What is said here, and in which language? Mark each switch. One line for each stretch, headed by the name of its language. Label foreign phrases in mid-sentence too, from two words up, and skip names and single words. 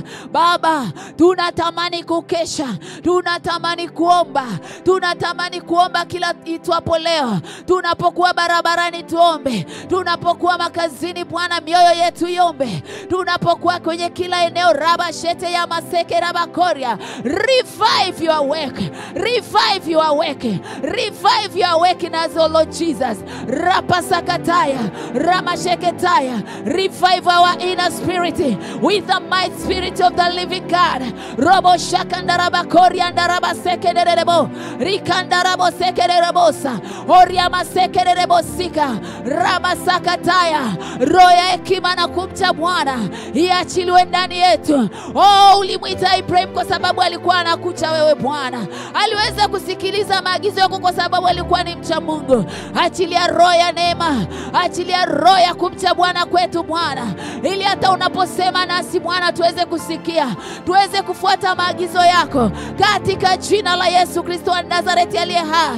Swahili: Baba, tunatamani kukesha, tunatamani kuomba, tunatamani kuomba kila itwapo leo. Tunapokuwa barabarani tuombe, tunapokuwa makazini Bwana mioyo yetu iombe, tunapokuwa kwenye kila eneo raba shete ya maseke raba koria.
English: Revive your work, revive your work, revive your work in us, oh Lord Jesus. Rapasakataya, ramasheketaya. Revive our inner spirit with the might spirit of the living God. Robo shakandaraba koria ndaraba sekerebo, rikandarabo sekerebosa, oriama sekerebosika, ramasakataya.
Swahili: Roho ya hekima na kumcha Bwana iachiliwe ndani yetu. Oh, ulimuita Ibrahim kwa sababu alikuwa anakucha wewe Bwana. Aliweza kusikiliza maagizo yako kwa sababu alikuwa ni mcha Mungu. Achilia roho ya neema, achilia roho ya kumcha Bwana kwetu Bwana, ili hata unaposema nasi Bwana tuweze kusikia, tuweze kufuata maagizo yako, katika jina la Yesu Kristo wa Nazareti aliye hai.